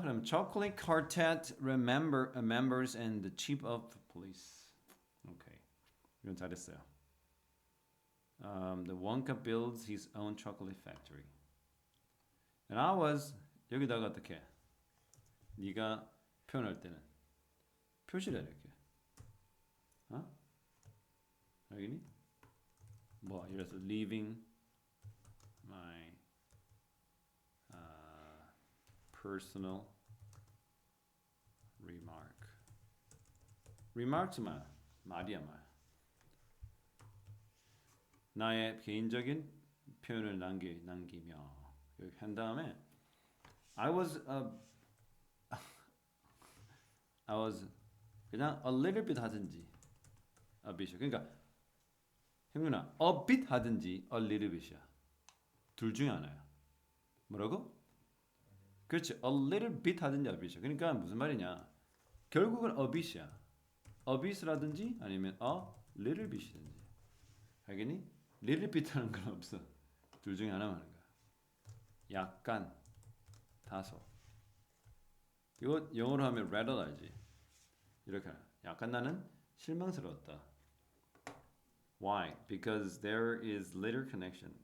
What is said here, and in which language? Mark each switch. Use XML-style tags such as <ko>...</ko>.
<en>그럼 Chocolate Quartet members and the chief of police.</en> <ko>오케이. 이건 잘했어요.</ko> <en>The Wonka builds his own chocolate factory. And I was 여기다가 어떻게?</en> <ko>네가 표현할 때는 표시를 해 이렇게. 알겠니?</ko> <en>뭐 예를 들어서 leaving my personal remark.</en> <ko>remarks 말이야 말. 나의 개인적인 표현을 남기며 이렇게 한 다음에 I was 그냥 a little bit 하든지 a bit이야. 그러니까 형준아 a bit 하든지 a little bit이야. 둘 중에 하나야. 뭐라고? 그렇지. a little bit 하든지 a bit이야. 그러니까 무슨 말이냐? 결국은 a bit이야. a bit라든지 아니면 a little bit이든지. 알겠니? little bit하는 건 없어. 둘 중에 하나만 하는 거야. 약간, 다소. 이거 영어로 하면 rather 알지? 이렇게 약간 나는 실망스러웠다.</ko> <en>Why? Because there is little connection.</en>